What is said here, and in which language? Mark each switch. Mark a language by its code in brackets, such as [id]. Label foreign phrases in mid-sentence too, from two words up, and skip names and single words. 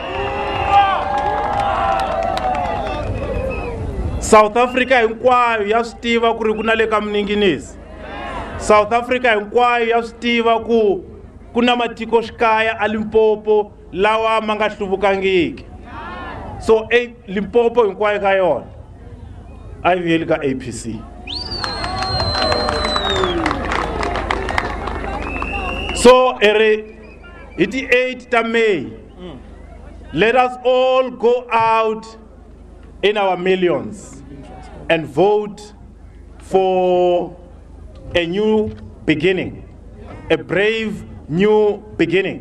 [ts] South Africa hinkwayo ya swi tiva ku ri ku na le ka Mninginisi. South Africa hinkwayo ya swi tiva ku kuna matiko xikaya a Limpopo lawa ma nga hluvukangiki. So Limpopo hinkwayo ka yona a yi vuyeli ka APC. [en] So it is 8th May. Let us all go out in our millions and vote for a new beginning, a brave new beginning.